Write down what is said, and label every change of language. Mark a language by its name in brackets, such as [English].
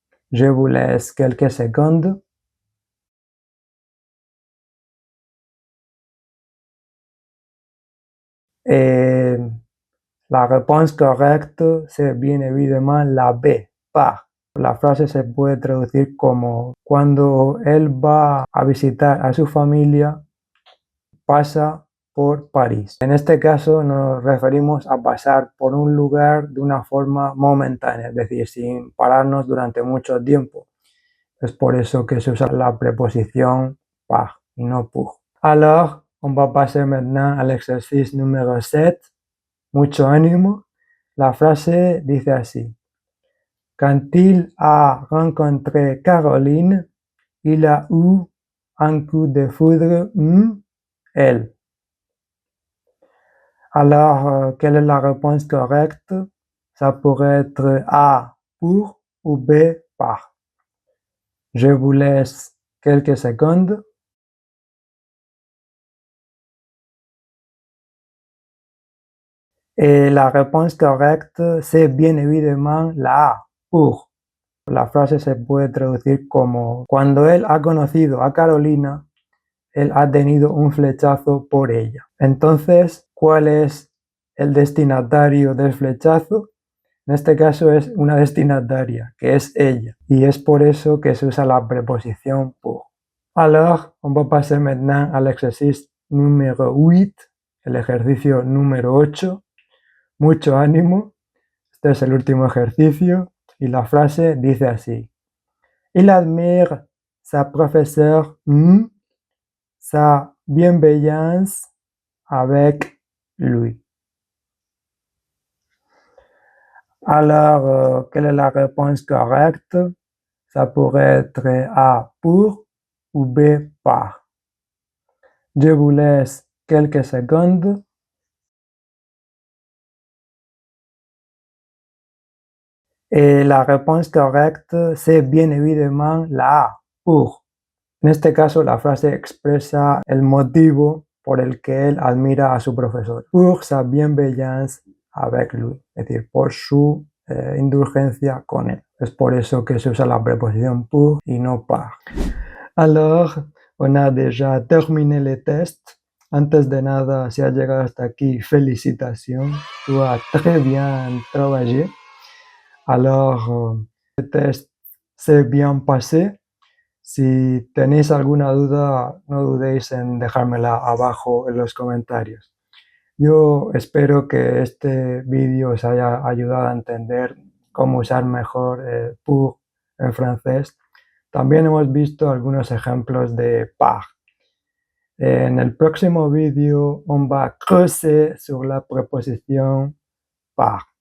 [French] Je vous laisse quelques secondes. Et la réponse correcte, c'est bien évidemment la B, par. [Spanish] La frase se puede traducir como cuando él va a visitar a su familia, pasa por París. En este caso nos referimos a pasar por un lugar de una forma momentánea, es decir, sin pararnos durante mucho tiempo. Es por eso que se usa la preposición par y no pour. [French] Alors, on va passer maintenant à l'exercice numéro 7. [Spanish] Mucho ánimo. La frase dice así: [French] Quand il a rencontré Caroline, il a eu un coup de foudre elle. Alors, quelle est la réponse correcte? Ça pourrait être A, pour ou B, par. Je vous laisse quelques secondes. Et la réponse correcte, c'est bien évidemment la A, pour. [Spanish] La frase se puede traducir como cuando él ha conocido a Carolina, él ha tenido un flechazo por ella. Entonces, ¿cuál es el destinatario del flechazo? En este caso es una destinataria, que es ella. Y es por eso que se usa la preposición pour. [French] Alors, on va passer maintenant à l'exercice numéro 8, [Spanish] el ejercicio número 8. Mucho ánimo. Este es el último ejercicio y la frase dice así: [French] Il admire sa professeure sa bienveillance avec lui. Alors, quelle est la réponse correcte? Ça pourrait être A, pour ou B, par. Je vous laisse quelques secondes. Et la réponse correcte, c'est bien évidemment la A, pour. [Spanish] En este caso, la frase expresa el motivo por el que él admira a su profesor, [French] pour sa bienveillance avec lui, [Spanish] es decir, por su indulgencia con él. Es por eso que se usa la preposición pour y no par. [French] Alors, on a déjà terminé le test. [Spanish] Antes de nada, si has llegado hasta aquí, felicitations. [French] Tu as très bien travaillé. Alors, el test s'est bien passé. [Spanish] Si tenéis alguna duda, no dudéis en dejármela abajo en los comentarios. Yo espero que este vídeo os haya ayudado a entender cómo usar mejor pour en francés. También hemos visto algunos ejemplos de par. En el próximo vídeo, [French] on va creuser sur [Spanish] la preposición par.